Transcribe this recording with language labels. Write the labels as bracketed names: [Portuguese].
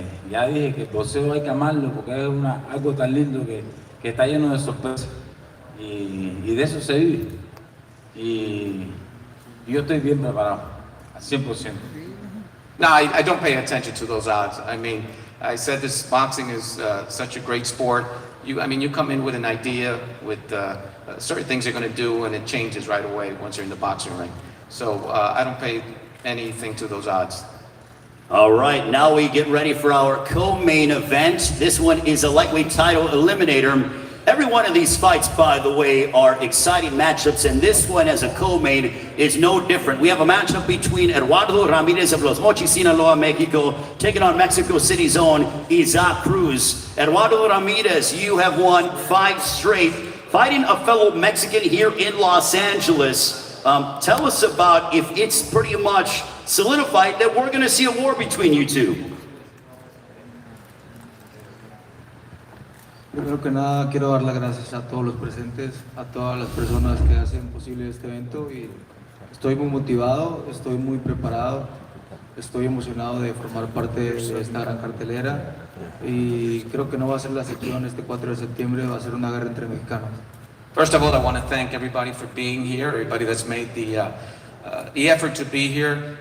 [Spanish] Ya dije que el boxeo hay que amarlo porque es algo tan lindo que está lleno de sorpresas, y de eso se vive, y yo estoy bien preparado, al 100%. [English] No, I don't pay attention to those odds. I mean, I said this boxing is such a great sport. you come in with an idea, with certain things you're going to do, and it changes right away once you're in the boxing ring. So I don't pay anything to those odds. All right, now we get ready for our co-main event. This one is a lightweight title eliminator. Every one of these fights, by the way, are exciting matchups, and this one as a co-main is no different. We have a matchup between Eduardo Ramirez of Los Mochis, Sinaloa, Mexico, taking on Mexico City's own Isaac Cruz. Eduardo Ramirez, you have won 5 straight, fighting a fellow Mexican here in Los Angeles. Tell us about if it's pretty much solidified that we're going to see a war between you two. [Spanish] Primero que nada quiero dar las gracias a todos los presentes, a todas las personas que hacen posible este evento y estoy muy motivado, estoy muy preparado, estoy emocionado de formar parte de esta gran cartelera y creo que no va a ser la excepción este 4 de septiembre, va a ser una guerra entre mexicanos. [English] First of all, I want to thank everybody for being here, everybody that's made the effort to be here.